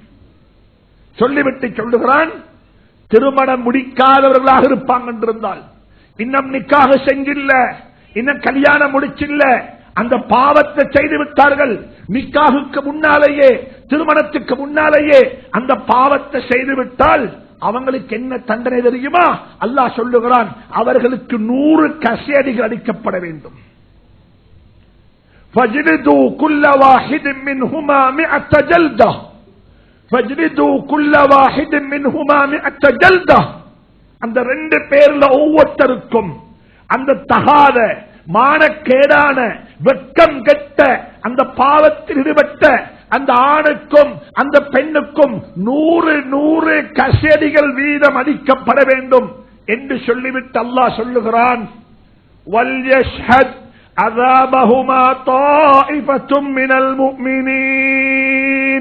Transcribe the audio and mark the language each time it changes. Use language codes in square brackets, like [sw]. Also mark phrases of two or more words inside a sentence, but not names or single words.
[ta] சொல்லிவிட்டு சொல்லுகிறான், திருமணம் முடிக்காதவர்களாக இருப்பாங்க என்றிருந்தால், இன்னும் நிக்காக செஞ்சில்ல, இன்னும் கல்யாணம் முடிச்சில்ல, அந்த பாவத்தை செய்து விட்டார்கள். நிக்காஹுக்கு முன்னாலேயே, திருமணத்துக்கு முன்னாலேயே அந்த பாவத்தை செய்துவிட்டால் அவங்களுக்கு என்ன தண்டனை தெரியுமா? அல்லாஹ் சொல்லுகிறான், அவர்களுக்கு 100 கசையடிகள் அடிக்கப்பட வேண்டும். [ar] فَاجْلِدُوا كُلَّ وَاحِدٍ مِّنْهُمَا 100 جَلْدَةٍ فَاجْلِدُوا كُلَّ وَاحِدٍ مِّنْهُمَا 100 جَلْدَةٍ. [ta] அந்த 2 பேர்ல ஒவ்வொருத்தருக்கும் அந்த தகாத, மானக்கேடான, வெட்கம் கெட்ட, அந்த பாவத்தில் ஈடுபட்ட அந்த ஆணுக்கும் அந்த பெண்ணுக்கும் 100 கசேடிகள் வீதம் அடிக்கப்பட வேண்டும் என்று சொல்லிவிட்டு அல்லாஹ் சொல்லுகிறான், [ar] وليشهد عذابهما طائفة من المؤمنين.